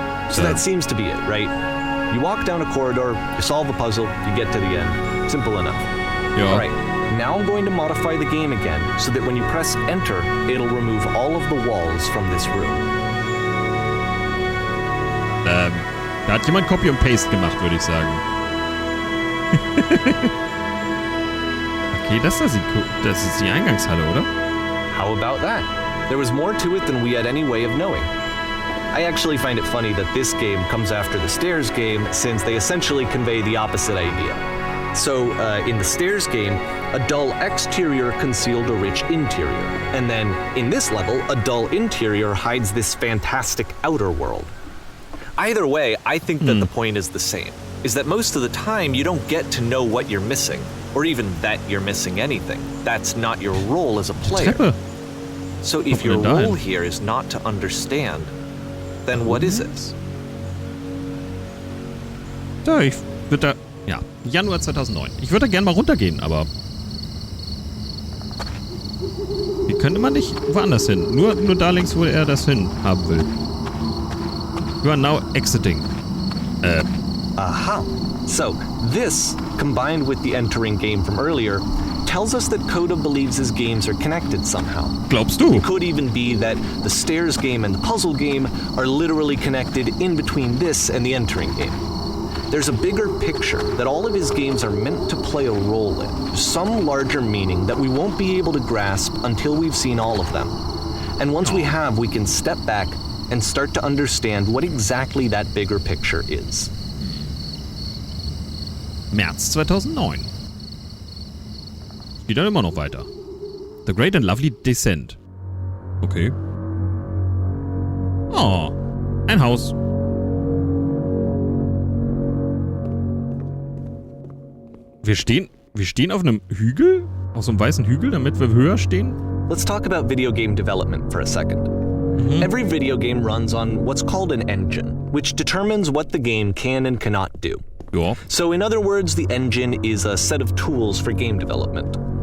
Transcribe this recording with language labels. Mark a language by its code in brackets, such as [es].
[en] So that seems to be it, right? You walk down a corridor, you solve a puzzle, you get to the end. Simple enough. [de] Ja. [en] Alright, now I'm going to modify the game again, so that when you press enter, it'll remove all of the walls from this room. [de] Da hat jemand Copy und Paste gemacht, würde ich sagen. Okay, das ist die Eingangshalle, oder? [en] How about that? There was more to it than we had any way of knowing. I actually find it funny that this game comes after the stairs game, since they essentially convey the opposite idea. So, in the stairs game, a dull exterior concealed a rich interior. And then, in this level, a dull interior hides this fantastic outer world. Either way, I think that the point is the same, is that most of the time you don't get to know what you're missing, or even that you're missing anything. That's not your role as a player. [de] Treppe. [en] So if your role here is not to understand, then what is it? [de] Ja, ich würde da... Ja, Januar 2009. Ich würde da gerne mal runtergehen, aber... Wie könnte man nicht woanders hin? Nur da links, wo er das hin haben will. [en] You are now exiting. [de] Aha. [en] So, this, combined with the entering game from earlier, tells us that Coda believes his games are connected somehow. [de] Glaubst du? [en] It could even be that the stairs game and the puzzle game are literally connected in between this and the entering game. There's a bigger picture that all of his games are meant to play a role in, some larger meaning that we won't be able to grasp until we've seen all of them. And once we have, we can step back and start to understand what exactly that bigger picture is. [de] März 2009. Geht dann immer noch weiter. [en] The Great and Lovely Descent. [de] Okay. Oh, ein Haus. Wir stehen auf einem Hügel? Auf so einem weißen Hügel, damit wir höher stehen? [en] Let's talk about video game development for a second. Every video game runs on what's called an engine, which determines what the game can and cannot do. [de] Ja. [en] So in other words, the engine is a set of tools for game development.